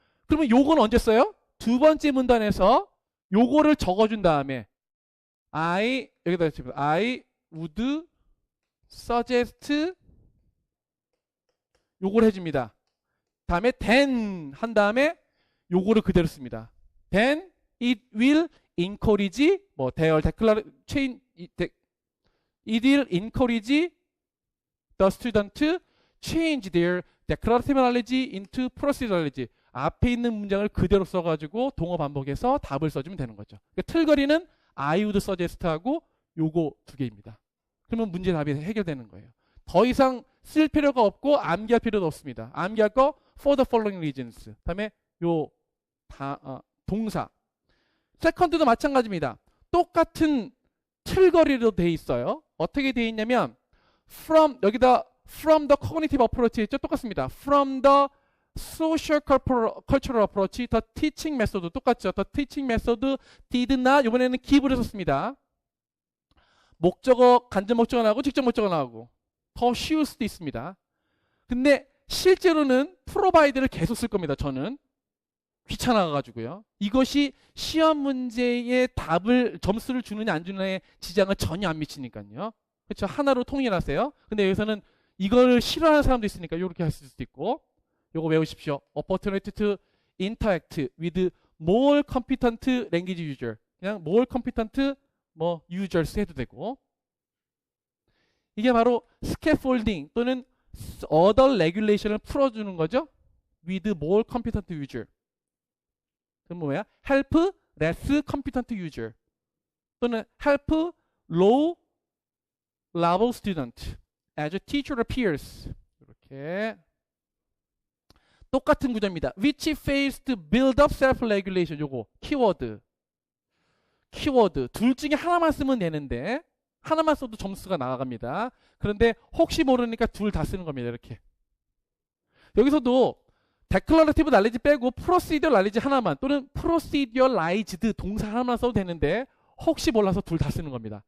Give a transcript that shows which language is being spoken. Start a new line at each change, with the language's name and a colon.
Korean: 그러면 요건 언제 써요? 두 번째 문단에서 요거를 적어준 다음에 여기다
English: I would suggest
Korean: 요걸 해줍니다. 다음에 then 한 다음에 요거를 그대로 씁니다.
English: then it will encourage
Korean: 뭐
English: their change it will encourage the student to change their declarative knowledge into procedural knowledge.
Korean: 앞에 있는 문장을 그대로 써가지고 동어 반복해서 답을 써주면 되는 거죠. 그러니까 틀거리는 I would suggest하고 요거 두 개입니다. 그러면 문제 답이 해결되는 거예요. 더 이상 쓸 필요가 없고 암기할 필요도 없습니다. 암기할 거
English: for the following reasons.
Korean: 다음에 요 동사. 세컨드도 마찬가지입니다. 똑같은 틀거리로 돼 있어요. 어떻게 돼 있냐면 from 여기다
English: from the cognitive approach
Korean: 했죠? 똑같습니다.
English: from the social cultural approach, the teaching method
Korean: 똑같죠?
English: the teaching method did not
Korean: 이번에는 give를 썼습니다. 목적어, 간접 목적어 나오고 직접 목적어 나오고 더 쉬울 수도 있습니다. 근데 실제로는 provide를 계속 쓸 겁니다. 저는 귀찮아가지고요. 이것이 시험 문제의 답을 점수를 주느냐 안 주느냐에 지장을 전혀 안 미치니까요. 그렇죠? 하나로 통일하세요. 근데 여기서는 이거를 싫어하는 사람도 있으니까 이렇게 할 수도 있고 요거 외우십시오.
English: opportunity to interact with more competent language user.
Korean: 그냥
English: more competent
Korean: 뭐 users 해도 되고 이게 바로 scaffolding 또는 other regulation을 풀어주는 거죠.
English: with more competent user.
Korean: 그럼 뭐야?
English: help less competent user
Korean: 또는
English: help low level student as a teacher or peers.
Korean: 이렇게 똑같은 구조입니다.
English: which fails to build up self-regulation.
Korean: 요거 키워드 둘 중에 하나만 쓰면 되는데 하나만 써도 점수가 나갑니다. 그런데 혹시 모르니까 둘 다 쓰는 겁니다. 이렇게 여기서도 declarative knowledge 빼고 procedural knowledge 하나만 또는 proceduralized 동사 하나만 써도 되는데 혹시 몰라서 둘 다 쓰는 겁니다.